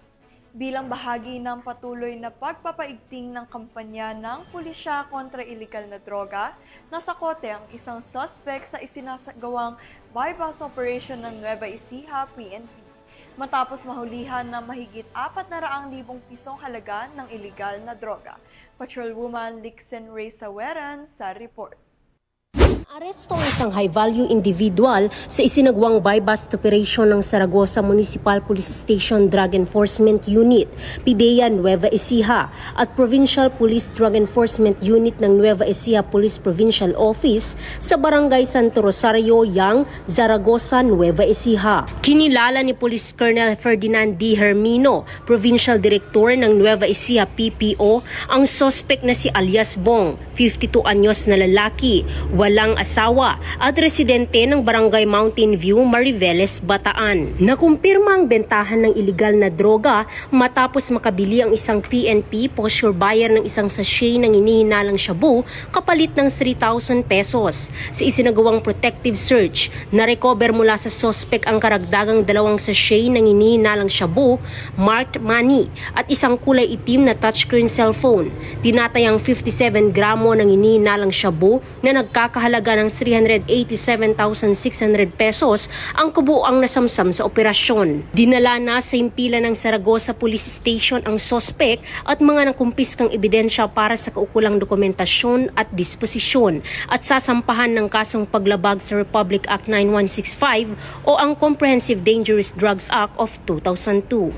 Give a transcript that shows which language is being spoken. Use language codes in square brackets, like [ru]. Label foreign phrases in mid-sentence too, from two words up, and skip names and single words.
[tl] Bilang bahagi ng patuloy na pagpapaigting ng kampanya ng pulisya kontra iligal na droga, nasa kote ang isang suspect sa isinasagawang [en] bypass operation [tl] ng Nueva Ecija PNP. Matapos mahulihan ng mahigit 400,000 pisong halaga ng iligal na droga. Patrolwoman Lixen Ray Saweran sa report. Aresto ang isang [en] high-value individual [tl] sa isinagawang [en] buy-bust operation [tl] ng Zaragoza Municipal Police Station Drug Enforcement Unit, PIDEA Nueva Ecija at Provincial Police Drug Enforcement Unit ng Nueva Ecija Police Provincial Office sa Barangay Santo Rosario, Yang, Zaragoza, Nueva Ecija. Kinilala ni Police Colonel Ferdinand D. Hermino, Provincial Director ng Nueva Ecija PPO, ang suspect na si alias Bong, 52 anyos na lalaki, walang asawa at residente ng Barangay Mountain View, Mariveles, Bataan. Nakumpirma ang bentahan ng iligal na droga matapos makabili ang isang PNP [en] posture buyer [tl] ng isang sachet ng inihinalang shabu kapalit ng 3,000 pesos. Sa isinagawang [en] protective search, [tl] na-recover mula sa suspect ang karagdagang 2 sachet ng inihinalang shabu, [en] marked money [tl] at isang kulay itim na [en] touchscreen cellphone. [tl] Tinatayang 57 gramo ng inihinalang shabu na nagkakahalaga ng 387,600 pesos ang kabuuang nasamsam sa operasyon. Dinala na sa himpilan ng Zaragoza Police Station ang suspect at mga nakumpiskang ebidensya para sa kaukulang dokumentasyon at disposisyon at sasampahan ng kasong paglabag sa Republic Act 9165 o ang Comprehensive Dangerous Drugs Act of 2002.